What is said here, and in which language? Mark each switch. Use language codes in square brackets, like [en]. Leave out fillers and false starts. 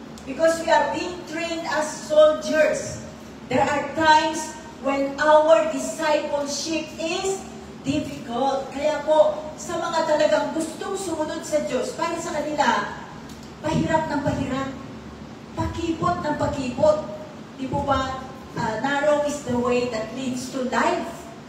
[en] Because we are being trained as soldiers. There are times when our discipleship is difficult. [tl] Kaya po, sa mga talagang gustong sumunod sa Diyos, para sa kanila, pahirap ng pahirap. Pakipot ng pakipot. Di po ba, [en] narrow is the way that leads to life.